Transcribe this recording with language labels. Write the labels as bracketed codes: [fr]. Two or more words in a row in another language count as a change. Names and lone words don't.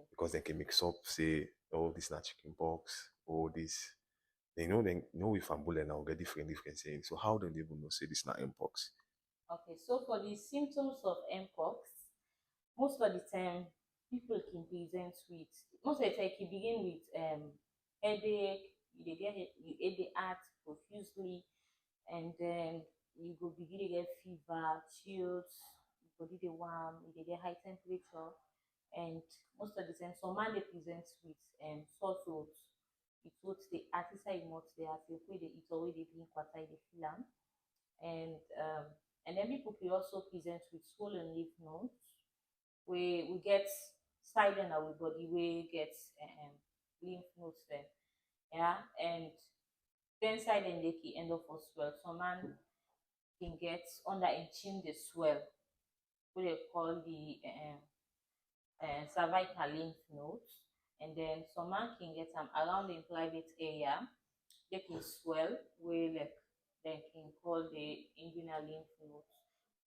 [pcm] because they can mix up say oh this not chicken pox or this they know if Fambule now get different saying. So how do they able know say this not mpox? Okay, so for the symptoms of mpox, most of the time people can present with, most of the time it can begin with headache, you dey get you headache heart profusely, and then you go begin to get fever, chills, body dey warm, you dey get high temperature, and most of the time some man dey present with sore throat. The throat dey hard, inside im mouth dey hard, the way dey eat or wey dey drink water you dey feel am. And then people can also present with swollen lymph nodes, we get side in our body we get lymph nodes there. Yeah, and then side and they can end up for swell. Some man can get under a chin the swell, what they call the cervical lymph nodes, and then some man can get them around the private area, they can swell where like they can call the inguinal lymph nodes.